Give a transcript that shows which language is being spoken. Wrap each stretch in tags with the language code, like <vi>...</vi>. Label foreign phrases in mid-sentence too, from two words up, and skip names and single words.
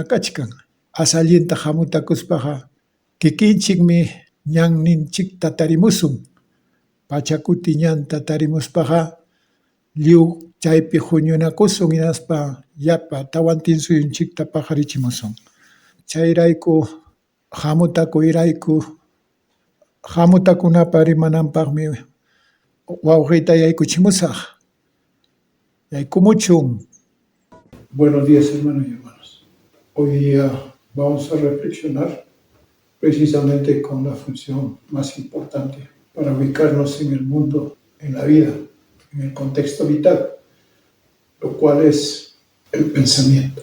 <qu>kachkan allinta hamutakuspaqa kikinchikmi ñanninchikta tarimusun pachakuti ñanta tarimuspaqa lliw chaypi huñunakusun hinaspa yapa tawantin suyunchikta paqarichimusun chayrayku hamutakunapa rimananpaqmi wawqiyta yaykuchimusaq yaykumuchun.</qu> <es>Buenos días, hermanos y hermanas. Hoy día vamos a reflexionar precisamente con la función más importante para ubicarnos en el mundo, en la vida, en el contexto vital, lo cual es el pensamiento.</es>